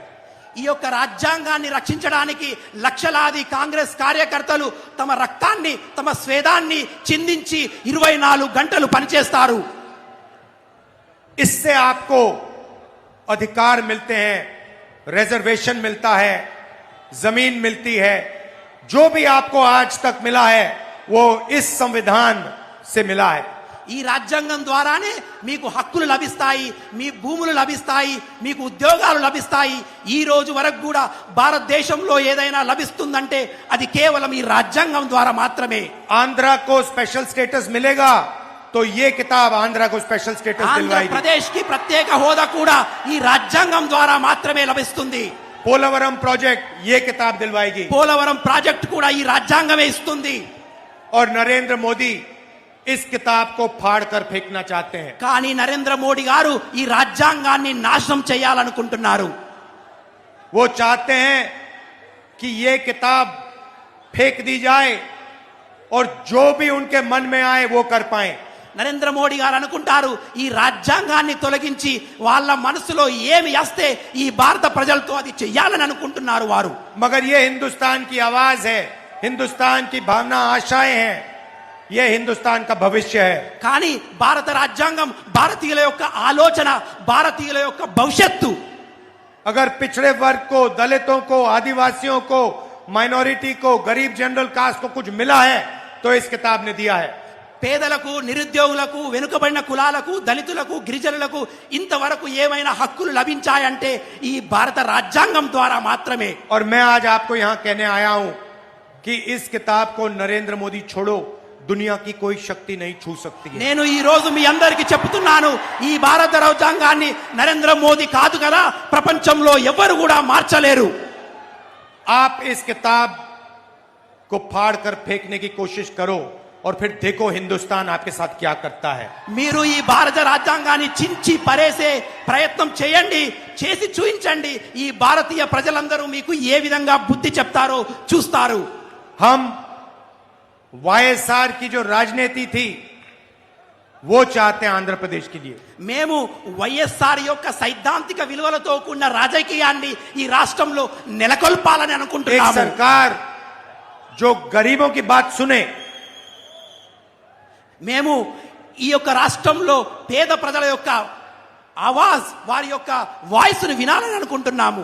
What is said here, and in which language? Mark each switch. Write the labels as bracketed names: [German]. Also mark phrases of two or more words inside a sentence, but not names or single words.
[Telugu] ఈ యొక్క రాజ్యాంగాన్ని రక్షించడానికి లక్షలాది కాంగ్రెస్ కార్యకర్తలు తమ రక్తాన్ని, తమ స్వేదాన్ని చిందించి 24 గంటలు పనిచేస్తారు. [Hindi] इससे आपको अधिकार मिलते हैं, रिजर्वेशन मिलता है, जमीन मिलती है। जो भी आपको आज तक मिला है वो इस संविधान से मिला है। [Telugu] ఈ రాజ్యాంగం ద్వారానే మీకు హక్కులు లభిస్తాయి, మీ భూములు లభిస్తాయి, మీకు ఉద్యోగాలు లభిస్తాయి. ఈ రోజు వరకు కూడా భారతదేశంలో ఏదైనా లభిస్తుందంటే అది కేవలం ఈ రాజ్యాంగం ద్వారా మాత్రమే. [Hindi] आंध्रा को [English] special status [Hindi] मिलेगा तो ये किताब आंध्रा को [English] special status [Hindi] दिलवाएगी। [Telugu] ఆంధ్రప్రదేశ్ కి ప్రత్యేక హోదా కూడా ఈ రాజ్యాంగం ద్వారా మాత్రమే లభిస్తుంది. [Hindi] पोलावरम प्रोजेक्ट ये किताब दिलवाएगी। [Telugu] పోలవరం ప్రాజెక్ట్ కూడా ఈ రాజ్యాంగమే ఇస్తుంది. [Hindi] और नरेंद्र मोदी इस किताब को फाड़ कर फेंकना चाहते हैं। [Telugu] కానీ నరేంద్ర మోడీ గారు ఈ రాజ్యాంగాన్ని నాశనం చేయాలనుకుంటున్నారు. [Hindi] वो चाहते हैं कि ये किताब फेंक दी जाए और जो भी उनके मन में आए वो कर पाए। [Telugu] నరేంద్ర మోడీ గారు అనుకుంటారు ఈ రాజ్యాంగాన్ని తొలగించి వాళ్ళ మనసులో ఏమి వస్తే ఈ భారత ప్రజలతో అది చెయ్యాలని అనుకుంటున్నారు వారు. [Hindi] मगर ये हिंदुस्तान की आवाज है, हिंदुस्तान की भावना, आशाएं हैं, ये हिंदुस्तान का भविष्य है। [Telugu] కానీ భారత రాజ్యాంగం భారతీయుల యొక్క ఆలోచన, భారతీయుల యొక్క భవిష్యత్తు. [Hindi] अगर पिछड़े वर्ग को, दलितों को, आदिवासियों को, माइनॉरिटी को, गरीब [English] general caste [Hindi] को कुछ मिला है तो इस किताब ने दिया है। [Telugu] పేదలకు, నిరుద్యోగులకు, వెనుకబడిన కులాలకు, దళితులకు, గిరిజనులకు ఇంతవరకు ఏమైనా హక్కులు లభించాయంటే ఈ భారత రాజ్యాంగం ద్వారా మాత్రమే. [Hindi] और मैं आज आपको यहां कहने आया हूं कि इस किताब को नरेंद्र मोदी छोड़ो, दुनिया की कोई शक्ति नहीं छू सकती है। [Telugu] నేను ఈ రోజు మీ అందరికి చెప్తున్నాను ఈ భారత రాజ్యాంగాన్ని నరేంద్ర మోదీ కాదు కదా ప్రపంచంలో ఎవరు కూడా మార్చలేరు. [Hindi] आप इस किताब को फाड़ कर फेंकने की कोशिश करो और फिर देखो हिंदुस्तान आपके साथ क्या करता है। [Telugu] మీరు ఈ భారత రాజ్యాంగాన్ని చించి పరేసే ప్రయత్నం చేయండి, చేసి చూపించండి. ఈ భారతీయ ప్రజలందరూ మీకు ఏ విధంగా బుద్ధి చెప్తారో చూస్తారు. [Hindi] हम वाईएसआर की जो राजनीति थी वो चाहते हैं आंध्र प्रदेश के लिए। [Telugu] మేము వైఎస్ఆర్ యొక్క సైద్ధాంతిక విలువలతో కూడిన రాజకీయాన్ని ఈ రాష్ట్రంలో నెలకొల్పాలని [Hindi] एक [Telugu] అనుకుంటున్నాము. [Hindi] सरकार जो गरीबों की बात सुने, [Telugu] మేము ఈ యొక్క రాష్ట్రంలో పేద ప్రజల యొక్క ఆవాజ్, వారి యొక్క వాయిస్ ను వినాలని అనుకుంటున్నాము.